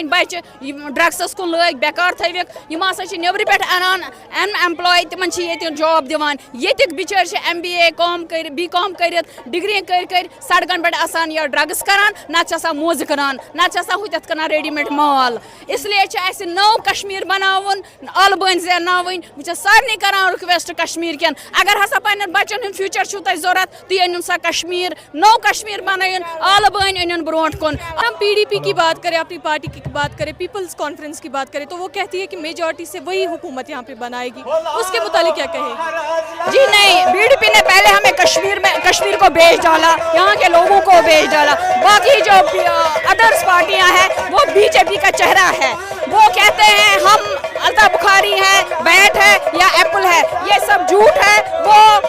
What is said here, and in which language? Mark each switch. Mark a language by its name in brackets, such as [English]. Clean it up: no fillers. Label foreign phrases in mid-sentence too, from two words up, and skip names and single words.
[Kashmiri] بَچہِ یِم ڈرٛگسَس کُن لٲگۍ بیکار تھٲوِکھ یِم ہسا چھِ نیٚبرٕ پٮ۪ٹھ اَنان اَن ایمپلاے تِمن چھِ ییٚتہِ جاب دِوان ییٚتِکۍ بِچٲرۍ چھِ MBA BCom کٔرِتھ ڈگری کٔرۍ سڑکن پٮ۪ٹھ آسان یا ڈرٛگٕس کران نتہٕ چھِ آسان موزٕ کٕنان نتہٕ چھِ آسان ہُتٮ۪تھ کٕنان [English] ready made [Kashmiri] مال اسلیے چھِ اَسہِ نٔو کشمیٖر بناوُن ٲلہٕ بٲنۍ زینناوٕنۍ بہٕ چھَس سارنٕے کران رِکویسٹ کشمیٖر کٮ۪ن اگر ہسا پننٮ۪ن بچن ہُنٛد فیوٗچر چھُو تۄہہِ ضوٚرتھ تُہۍ أنِو سا کشمیٖر نوٚو کشمیٖر بنٲیِن ٲلہٕ بٲنۍ أنِن برونٛٹھ کُن [Urdu] ہم PDP کی بات کریں اپنی پارٹی کی بات کریں پیپلز کانفرنس کی بات کریں تو وہ کہتی ہے کہ میجورٹی سے وہی حکومت یہاں پہ بنائے گی اس کے متعلق کیا کہے گی جی نہیں BDP نے پہلے ہمیں کشمیر کو بیچ ڈالا یہاں کے لوگوں کو بیچ ڈالا باقی جو ادرس پارٹیاں ہیں وہ BJP کا چہرہ ہے وہ کہتے ہیں ہم الطاف بخاری ہے بیٹ ہے یا ایپل ہے یہ سب جھوٹ ہے وہ